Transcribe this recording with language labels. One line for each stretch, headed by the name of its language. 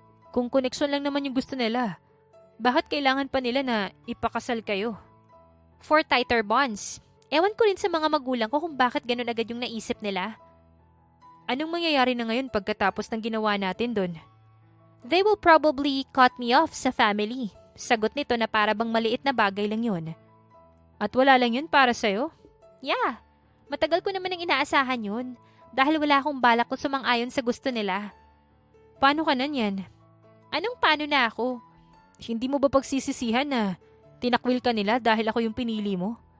Filipino: Kung koneksyon lang naman yung gusto nila, bakit kailangan pa nila na ipakasal kayo?
English: For tighter bonds.
Filipino: Ewan ko rin sa mga magulang ko kung bakit ganun agad yung naisip nila. Anong mangyayari na ngayon pagkatapos ng ginawa natin doon?
English: They will probably cut me off sa family.
Filipino: Sagot nito na para bang maliit na bagay lang yun. At wala lang yun para sa'yo? Yeah, matagal ko naman ang inaasahan yun dahil wala akong balak kung sumang-ayon sa gusto nila. Paano ka nan yan? Anong paano na ako? Hindi mo ba pagsisisihan na tinakwil ka nila dahil ako yung pinili mo?